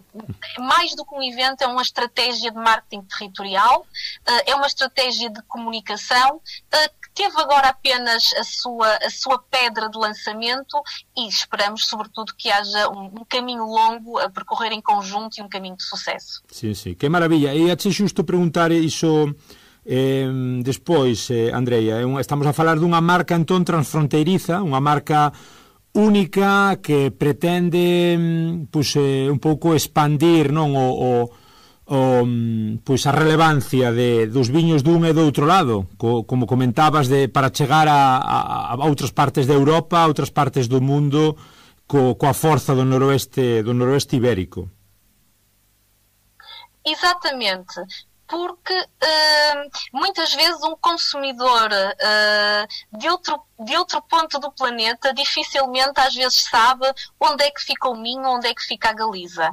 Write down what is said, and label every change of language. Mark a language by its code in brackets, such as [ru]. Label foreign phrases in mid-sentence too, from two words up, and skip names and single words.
[pt] Mais do que um evento, é uma estratégia de marketing territorial, é uma estratégia de comunicação, que teve agora apenas a sua pedra de lançamento e esperamos, sobretudo, que haja um caminho longo a percorrer em conjunto e um caminho de sucesso. Sim, sim, que maravilha. [gl] E até justo preguntar iso despois, Andreia, estamos a falar dunha marca entón transfronteiriza, unha marca única que pretende un pouco expandir, non, pois a relevancia dos viños dun e do outro lado, como comentabas, para chegar a outras partes de Europa, a outras partes do mundo, coa forza do noroeste ibérico. [pt] Exatamente, porque muitas vezes um consumidor de outro ponto do planeta dificilmente às vezes sabe onde é que fica o Minho, onde é que fica a Galiza.